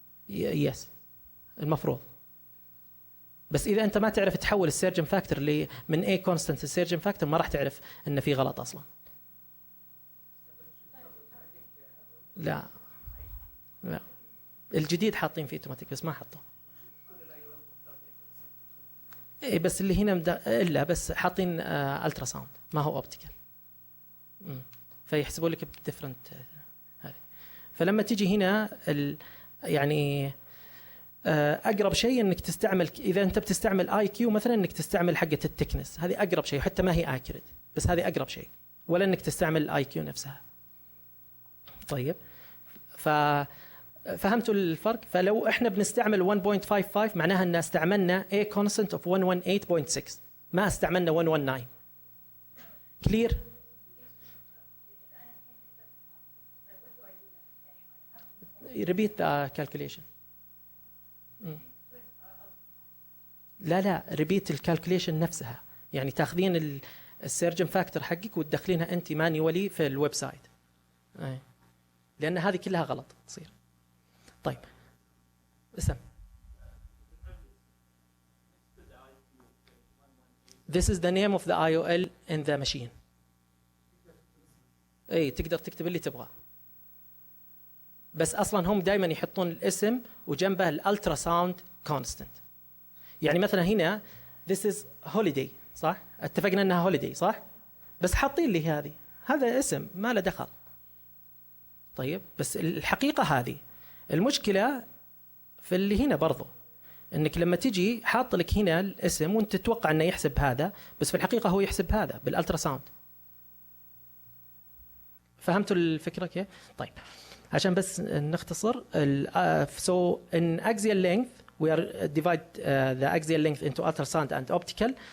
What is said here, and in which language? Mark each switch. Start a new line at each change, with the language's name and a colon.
Arabic: Yes المفروض. بس اذا انت ما تعرف تحول السيرجن فاكتور اللي من A كونستنت للسيرجن فاكتور ما راح تعرف ان في غلط اصلا. لا الجديد حاطين فيه اوتوماتيك بس ما حطوه. اي بس اللي هنا الا بس حاطين الترا ساوند ما هو اوبتيكال، فيحسبوا لك بديفرنت هذه. فلما تيجي هنا يعني اقرب شيء انك تستعمل، اذا انت بتستعمل اي كيو مثلا انك تستعمل حقه التكنس، هذه اقرب شيء حتى ما هي اكيوريت، بس هذه اقرب شيء، ولا انك تستعمل الاي كيو نفسها. طيب فهمتوا الفرق؟ فلو احنا بنستعمل 1.55 معناها ان استعملنا A constant of 118.6 ما استعملنا 119.
English: Clear? repeat the calculation.
Arabic: لا repeat الكالكوليشن نفسها، يعني تاخذين السيرجن فاكتور حقك وتدخلينها انت مانيولي في الويب سايت، لان هذه كلها غلط تصير. طيب اسم.
English: This is the name of the IOL in the machine.
Arabic: اي تقدر تكتب اللي تبغاه، بس اصلا هم دائما يحطون الاسم وجنبه الالترا ساوند كونستنت. يعني مثلا هنا
English: this is holiday
Arabic: صح؟ اتفقنا انها holiday صح؟ بس حاطين لي هذا اسم ما له دخل. طيب بس الحقيقة هذه المشكلة في اللي هنا برضو، انك لما تجي حاط لك هنا الاسم وانت تتوقع انه يحسب هذا، بس في الحقيقة هو يحسب هذا بالالترا ساوند. فهمتوا الفكرة كيف؟ طيب عشان بس نختصر
English: so in axial length we are divide the axial length into ultrasound and optical.